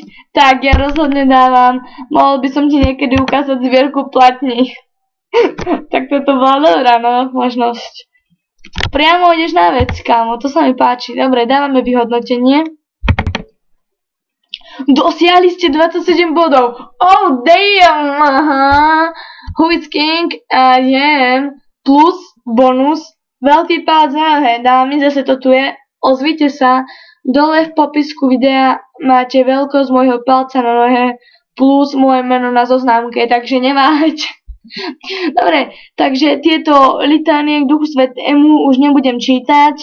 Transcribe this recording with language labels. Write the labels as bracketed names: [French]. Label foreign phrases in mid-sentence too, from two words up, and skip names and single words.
[Slovak] Tak ja rozhodne dávam. Mohol by som ti niekedy ukázať zbierku platní. Tak toto bola dobrá možnosť. Priamo ideš na vec, kámo, to sa mi páči. Dobre, dávame vyhodnotenie. Dosiahli ste 27 bodov. [English] Oh, damn, aha. Who is king? I am. [Slovak] Plus, bonus, veľký palec nahoře. Dámy, zase to tu je. Ozvite sa. Dole v popisku videa máte veľkosť môjho palca na nohe plus moje meno na zoznamke, takže neváhajte. Dobre, takže tieto litánie k duchu svetému už nebudem čítať.